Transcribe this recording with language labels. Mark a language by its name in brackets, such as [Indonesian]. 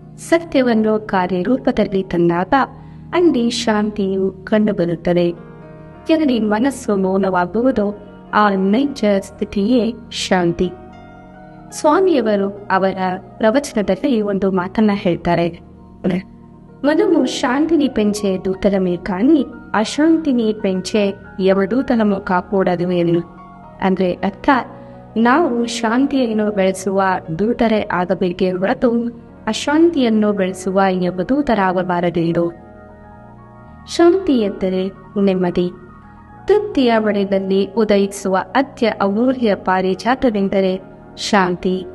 [Kannada] ಸತ್ಯವನ್ನು ಕಾರ್ಯರೂಪದಲ್ಲಿ ತಂದಾಗ ಅಲ್ಲಿ ಶಾಂತಿಯು ಕಂಡುಬರುತ್ತದೆ. ಎಲ್ಲಿ ಮನಸ್ಸು ಮೌನವಾಗುವುದು ಆ ನೈಜ ಸ್ಥಿತಿಯೇ ಶಾಂತಿ. ಸ್ವಾಮಿಯವರು ಅವರ ಪ್ರವಚನದಲ್ಲಿ ಒಂದು ಮಾತನ್ನ ಹೇಳ್ತಾರೆ. [Telugu] మనము శాంతిని పెంచే దూతలమే కానీ అశాంతిని పెంచే యమదూతలము కాకూడదు ಎಂದು. [Kannada] ಅಂದ್ರೆ ಅರ್ಥ, ನಾವು ಶಾಂತಿಯನ್ನು ಬೆಳೆಸುವ ದೂತರೇ ಆಗಬೇಕೇ ಹೊರತು ಅಶಾಂತಿಯನ್ನು ಬೆಳೆಸುವ ಯಮದೂತರಾಗಬಾರದು. ಶಾಂತಿ ಎಂದರೆ ನೆಮ್ಮದಿ. ತೃಪ್ತಿಯ ಬಳಿಯಲ್ಲಿ ಉದಯಿಸುವ ಅತ್ಯ ಅಮೂಲ್ಯ ಪಾರಿಜಾತವೆಂದರೆ ಶಾಂತಿ.